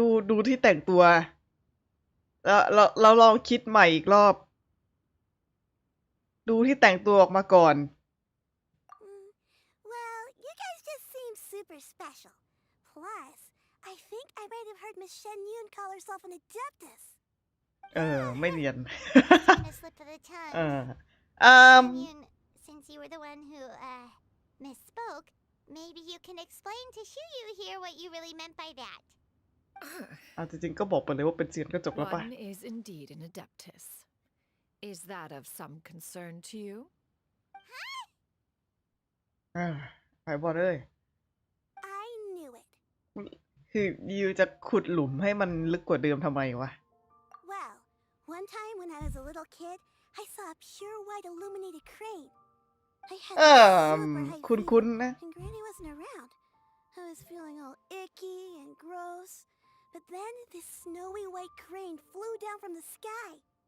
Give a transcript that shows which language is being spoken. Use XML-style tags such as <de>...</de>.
<th>ดูที่แต่งตัว แล้วเราลองคิดใหม่อีกรอบ ดูที่แต่งตัวออกมาก่อน</th> <en>Well, you guys just seem super special. Plus, I think I might have heard Miss Xianyun call herself an adeptus.</en> <th>ไม่เรียน</th> <en>It's been a slip of the tongue. Xianyun, since you were the one who, misspoke, maybe you can explain to Xiyu here what you really meant by that.</en> <th>จริงๆก็บอกไปเลยว่าเป็นเซียนก็จบแล้วป่ะ</th> <en>One is indeed an adeptus. Is that of some concern to you?</en> <th>ไอ้บอลเอ้ย</th> <en>I knew it.</en> <th>คือยูจะขุดหลุมให้มันลึกกว่าเดิมทำไมวะ</th> <en>Well, one time when I was a little kid, I saw a pure white illuminated crane. I had a super high</en> <th>คุ้นๆนะ</th> <en>and Granny wasn't around. I was feeling all icky and gross. But then this snowy white crane flew down from the sky.</en>